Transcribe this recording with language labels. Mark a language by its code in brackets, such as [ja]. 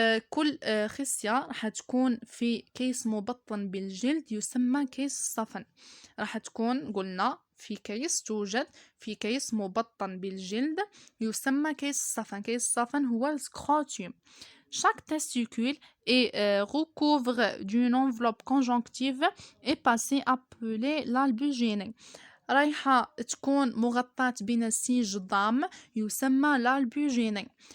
[ar] كل خصية راح تكون في كيس مبطن بالجلد يسمى كيس الصفن. راح تكون قلنا في كيس، توجد في كيس مبطن بالجلد يسمى كيس الصفن. كيس الصفن هو السكروتيوم. [fr] Chaque testicule est recouvre d'une enveloppe conjonctive épacée appelée l'albugénie. [ar] رايحة تكون مغطاة بنسيج ضام يسمى l'albugénie.